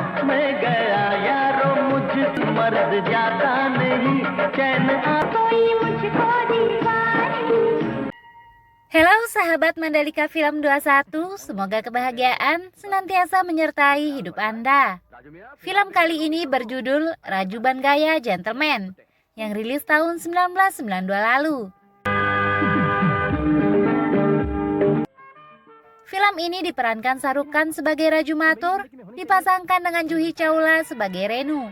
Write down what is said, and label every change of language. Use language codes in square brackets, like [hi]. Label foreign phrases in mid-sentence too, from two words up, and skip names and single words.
[hi] मैं गया यारो मुझ मर्द जाता नहीं चैन कोई मुझको दीवानी. [id] Halo sahabat Mandalika Film 21, semoga kebahagiaan senantiasa menyertai hidup Anda. Film kali ini berjudul Rajuban Gaya Gentleman yang rilis tahun 1992 lalu. Film ini diperankan Shah Rukh Khan sebagai Raju Mathur, dipasangkan dengan Juhi Chawla sebagai Renu.